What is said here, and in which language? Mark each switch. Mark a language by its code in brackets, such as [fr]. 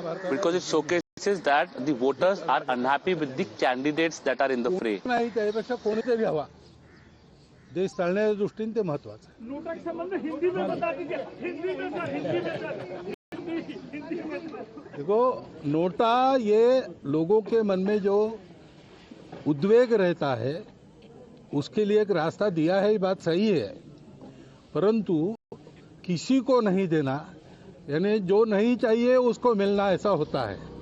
[en] because it showcases that the voters are unhappy with the candidates that are in the fray. [mr] नाही, त्यापेक्षा कोणीतरी हवा. देश चालण्याच्या दृष्टीने ते महत्वाचं आहे. [hi] नोटा के संबंध में हिंदी में बता दीजिए. हिंदी में देखो, नोटा ये लोगों के मन में जो उद्वेग रहता है उसके लिए एक रास्ता दिया है, ये बात सही है. परंतु किसी को नहीं देना, यानी जो नहीं चाहिए उसको मिलना, ऐसा होता है.